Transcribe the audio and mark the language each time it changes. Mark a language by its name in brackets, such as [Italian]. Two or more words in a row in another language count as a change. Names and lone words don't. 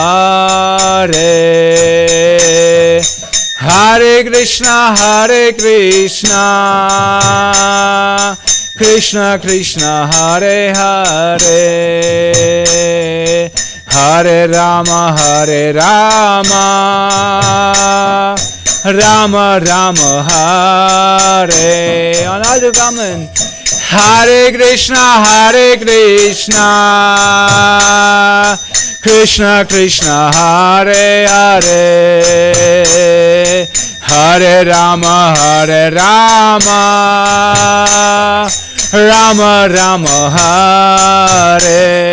[Sanskrit] Hare Hare Krishna Krishna Krishna Hare Hare Hare Rama Rama Rama Hare. [German] Und alle zusammen. [Sanskrit] Hare Krishna Krishna Krishna Hare Hare Hare Rama Rama Rama Hare.